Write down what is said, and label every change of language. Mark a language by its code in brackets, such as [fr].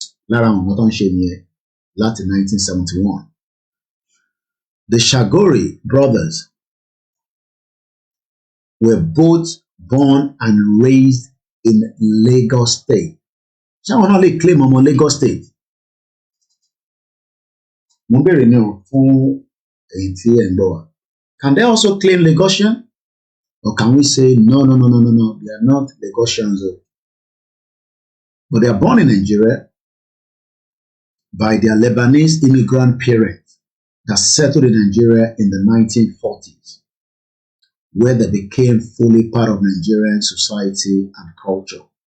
[yo] Lára àwọn ọmọ tó ń ṣe nìyẹn láti [en] 1971. The Chagoury brothers were both born and raised in Lagos State. [yo] Ṣé àwọn náà lè claim ọmọ Lagos State? Mo bèrè ní o fún èyí tí ẹ̀ ń bọ̀ wá. [en] Can they also claim Lagosian? Or can we say, no, they are not Lagosians. But they are born in Nigeria by their Lebanese immigrant parents that settled in Nigeria in the 1940s, where they became fully part of Nigerian society and culture.